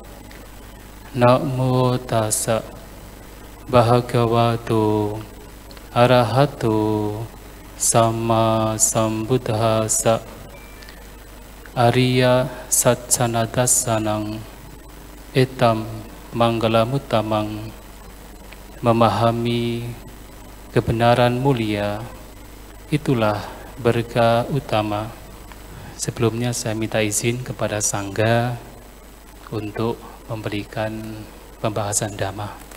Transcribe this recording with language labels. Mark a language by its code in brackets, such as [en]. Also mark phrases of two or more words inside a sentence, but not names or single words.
[pi] Namo tassa bhagavato arahato sama sambuddhassa. Arya satsanadasanang etam manggalamuttamang. [id] Memahami kebenaran mulia itulah berkah utama. Sebelumnya saya minta izin kepada Sangga untuk memberikan pembahasan Dhamma.